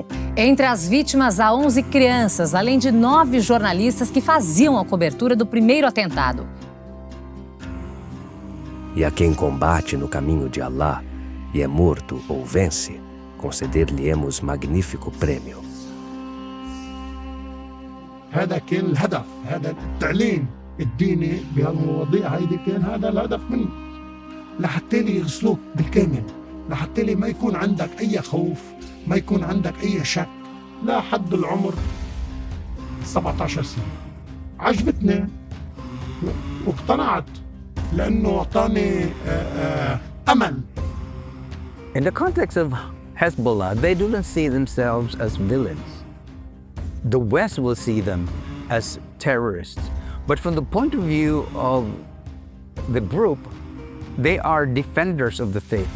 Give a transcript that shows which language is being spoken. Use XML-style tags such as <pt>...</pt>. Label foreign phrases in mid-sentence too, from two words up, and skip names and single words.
<pt>Entre as vítimas, há 11 crianças, além de 9 jornalistas que faziam a cobertura do primeiro atentado. E a quem combate no caminho de Alá e é morto ou vence, conceder-lhe-emos magnífico prêmio.</pt> <ar>هذا كان الهدف، هذا التعليم الديني بهالمواضيع هيدي كان هذا الهدف منه، لحتى لي يغسلوك بالكامل، لحتى لي ما يكون عندك أي خوف، ما يكون عندك أي شك. لا حد العمر 17 سنة. عجبتني واقتنعت لأنه أعطاني أمل.</ar> <en>In the context of Hezbollah, they don't see themselves as villains. The West will see them as terrorists. But from the point of view of the group, they are defenders of the faith.</en>